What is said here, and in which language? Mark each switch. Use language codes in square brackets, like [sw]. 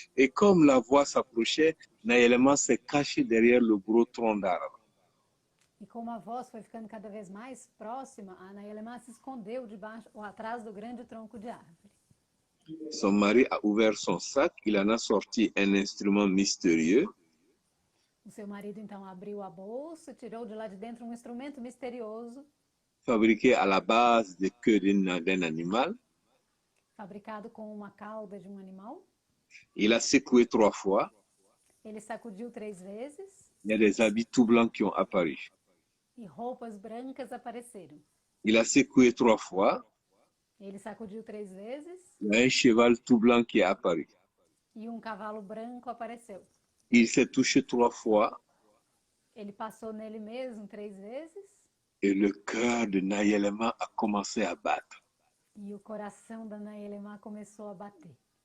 [fr] Et comme la voix s'approchait, Nayelema s'est caché derrière le gros tronc d'arbre. [pt] E como a voz foi ficando cada vez mais próxima, a Naelemá se escondeu debaixo ou atrás do grande tronco de árvore. [fr] Son mari a ouvert son sac, il en a sorti un instrument mystérieux. [pt] O seu marido então abriu a bolsa, tirou de lá de dentro um instrumento misterioso, [fr] Fabriqué à la base de queue d'un animal. [pt] fabricado com uma cauda de um animal. [fr] Il a secoué 3 fois. [pt] Ele sacudiu 3 vezes [fr] Il y a des habits tout blancs qui ont apparu. [pt] e roupas brancas apareceram. [fr] Il a secoué 3 fois. [pt] Ele sacudiu 3 vezes [fr] Il y a un cheval tout blanc qui est apparu. [pt] e um cavalo branco apareceu. [fr] Il s'est touché 3 fois [pt] Ele passou nele mesmo 3 vezes [fr] et le cœur de Nayelema a commencé à battre. [pt] e o coração da Naelemá começou a bater.